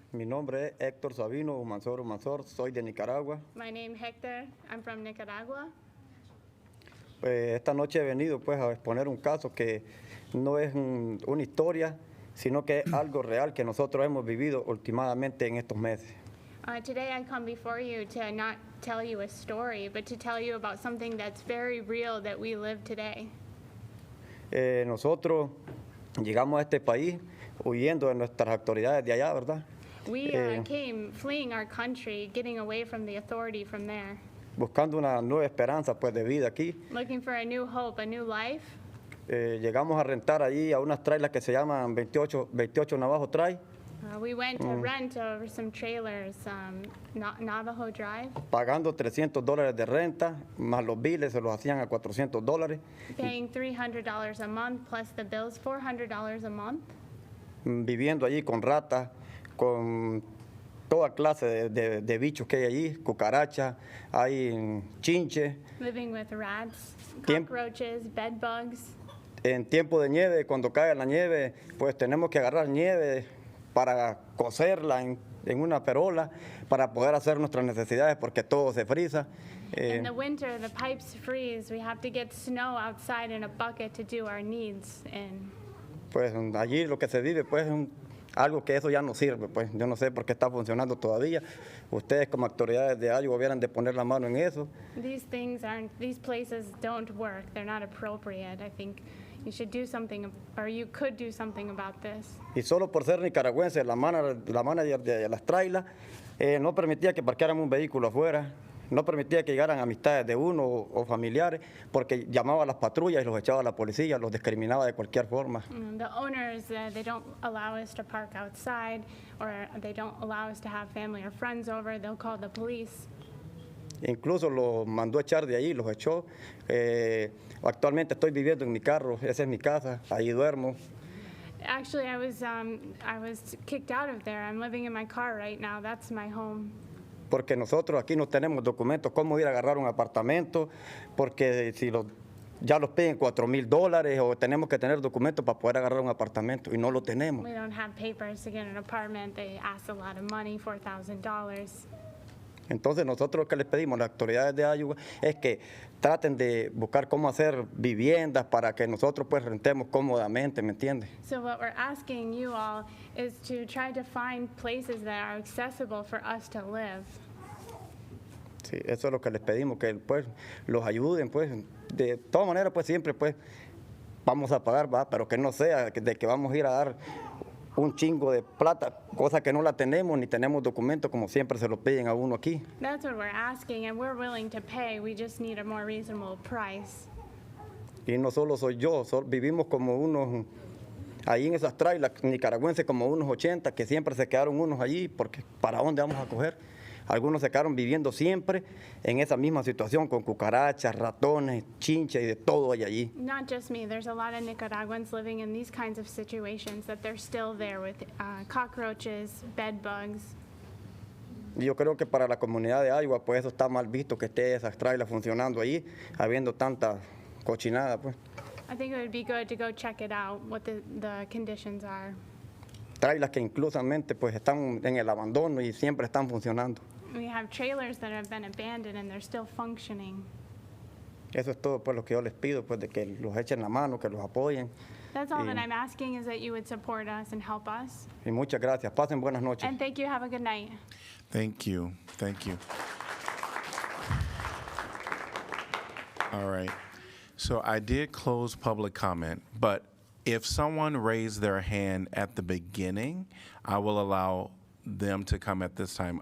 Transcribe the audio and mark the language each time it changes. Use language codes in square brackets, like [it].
[es] Mi nombre es Héctor Sabino Manzor, soy de Nicaragua. [en] My name Hector. I'm from Nicaragua. [es] Esta noche he venido pues a exponer un caso que no es una historia, sino que es algo real que nosotros hemos vivido últimamente en estos meses. [en] Today I come before you to not tell you a story, but to tell you about something that's very real that we live today. [es] Nosotros llegamos a este país huyendo de nuestras autoridades de allá, ¿verdad? [en] We came fleeing our country, getting away from the authority from there, [es] Buscando una nueva esperanza pues de vida aquí. [en] looking for a new hope, a new life. [es] Llegamos a rentar allí a unas trailers que se llaman 28 Navajo Trail, [en] We went to rent over some trailers, Navajo Drive, [es] pagando $300 de renta, más los biles se los hacían a $400. [en] paying $300 a month plus the bills, $400 a month. [es] Viviendo allí con ratas, con toda clase de bichos que hay allí, cucarachas, hay chinches. [en] Living with rats, Tiemp- cockroaches, bed bugs. [es] En tiempo de nieve, cuando cae la nieve, pues tenemos que agarrar nieve para cocerla en una perola para poder hacer nuestras necesidades porque todo se frisa. [en] In the winter, the pipes freeze. We have to get snow outside in a bucket to do our needs. And [es] Pues allí lo que se vive pues es algo que eso ya no sirve, pues yo no sé por qué está funcionando todavía. Ustedes como autoridades de Iowa hubieran de poner la mano en eso. [en] these places don't work. They're not appropriate. I think you should do something, or you could do something about this. [es] Y solo por ser nicaragüense, la manager de las trailers no permitía que parquearan un vehículo afuera, no permitía que llegaran amistades de uno o familiares, porque llamaba a las patrullas y los echaba a la policía, los discriminaba de cualquier forma. [en] The owners, they don't allow us to park outside, or they don't allow us to have family or friends over. They'll call the police. [es] Incluso los mandó a echar de ahí, los echó. Actualmente estoy viviendo en mi carro, esa es mi casa, ahí duermo. [en] Actually, I was kicked out of there. I'm living in my car right now. That's my home. [es] Porque nosotros aquí no tenemos documentos, cómo ir a agarrar un apartamento, porque si ya los piden $4,000 o tenemos que tener documentos para poder agarrar un apartamento y no lo tenemos. [en] We don't have papers to get an apartment. They ask a lot of money, $4,000. [es] Entonces nosotros lo que les pedimos a las autoridades de Iowa es que traten de buscar cómo hacer viviendas para que nosotros pues rentemos cómodamente, ¿me entiendes? [en] So what we're asking you all is to try to find places that are accessible for us to live. [es] Sí, eso es lo que les pedimos, que pues los ayuden, pues de todas maneras pues siempre pues vamos a pagar, ¿va? Pero que no sea de que vamos a ir a dar un chingo de plata, cosa que no la tenemos ni tenemos documentos como siempre se lo piden a uno aquí. [en] That's what we're asking, and we're willing to pay. We just need a more reasonable price. [es] Y no solo soy yo, vivimos como unos, ahí en esas trailers nicaragüenses como unos 80 que siempre se quedaron unos allí porque ¿para dónde vamos a coger? Algunos se quedaron viviendo siempre en esa misma situación con cucarachas, ratones, chinches y de todo hay allí. [en] Not just me. There's a lot of Nicaraguans living in these kinds of situations that they're still there with cockroaches, bed bugs. [es] Y yo creo que para la comunidad de Iowa pues eso está mal visto que esté esas trailers funcionando allí, habiendo tanta cochinada pues. [en] I think it would be good to go check it out, what the conditions are. [es] Trailers que inclusamente pues están en el abandono y siempre están funcionando. [en] We have trailers that have been abandoned and they're still functioning. [es] Eso es todo pues lo que yo les pido, pues de que los echen la mano, que los apoyen. [en] That's all Y- that I'm asking, is that you would support us and help us. [es] Y muchas gracias. Pasen buenas noches. [en] And thank you. Have a good night. Thank you. Thank you. All right. So I did close public comment, but if someone raised their hand at the beginning, I will allow them to come at this time.